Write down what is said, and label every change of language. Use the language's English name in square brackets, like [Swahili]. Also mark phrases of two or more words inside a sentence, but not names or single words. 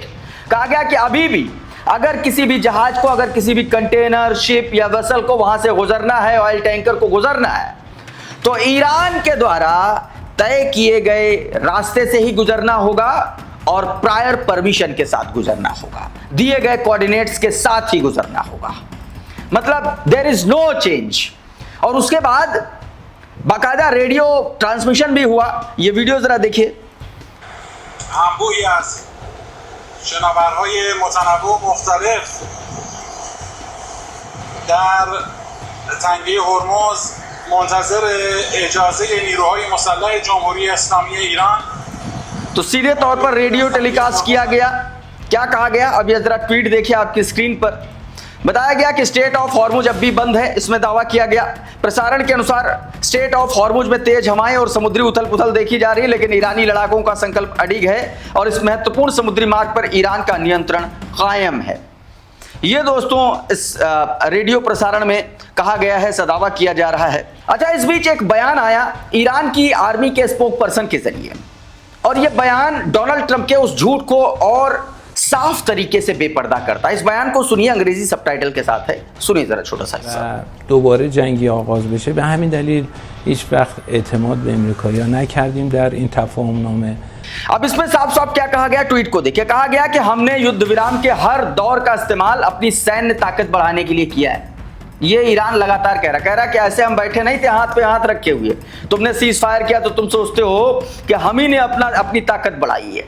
[Hindi] कहा गया कि अभी भी अगर किसी भी जहाज को, अगर किसी भी [English] container, ship [Hindi] या वेसल को वहां से गुजरना है, [English] oil tanker [Hindi] को गुजरना है, तो ईरान के द्वारा तय किए गए रास्ते से ही गुजरना होगा और [English] prior permission [Hindi] के साथ गुजरना होगा, दिए गए कोऑर्डिनेट्स के साथ ही गुजरना होगा। [English] मतलब there is no change. [Hindi] और उसके बाद बाकायदा [English] radio transmission [Hindi] भी हुआ। ये वीडियो जरा देखिए। [Persian] انبوهی از شناورهای متنوع و مختلف در تنگه هرمز منتظر اجازه نیروهای مسلح جمهوری اسلامی ایران। [Hindi] तो सीधे तौर पर [English] radio telecast [Hindi] किया गया। क्या कहा गया, अब ये जरा ट्वीट देखिए आपकी स्क्रीन पर। बताया गया कि स्टेट ऑफ हॉर्मुज अब भी बंद है, इसमें दावा किया गया। प्रसारण के अनुसार स्टेट ऑफ हॉर्मुज में तेज हवाएं और समुद्री उथल पुथल देखी जा रही है, लेकिन ईरानी लड़ाकों का संकल्प अडिग है और इस महत्वपूर्ण समुद्री मार्ग पर ईरान का नियंत्रण कायम है। ये दोस्तों इस रेडियो प्रसारण में कहा गया है, दावा किया जा रहा है। अच्छा, इस बीच एक बयान आया ईरान की आर्मी के [English] spokesperson [Hindi] के जरिए, और यह बयान डोनाल्ड ट्रंप के उस झूठ को और साफ तरीके से बेपर्दा करता है। इस बयान को सुनिए, अंग्रेजी सबटाइटल के साथ है, सुनिए जरा छोटा सा हिस्सा। [Persian] دوباره جنگی آغاز بشه، به همین دلیل هیچ وقت اعتماد به امریکایی‌ها نکردیم در این تفاهم نامه। [Hindi] अब इसमें साफ साफ क्या कहा गया, ट्वीट को देखिए। कहा गया कि हमने युद्ध विराम के हर दौर का इस्तेमाल अपनी सैन्य ताकत बढ़ाने के लिए किया है। ये ईरान लगातार कह रहा कि ऐसे हम बैठे नहीं थे हाथ पे हाथ रखे हुए, तुमने [English] ceasefire [Hindi] किया तो तुम सोचते हो कि हम ही ने अपनी ताकत बढ़ाई है।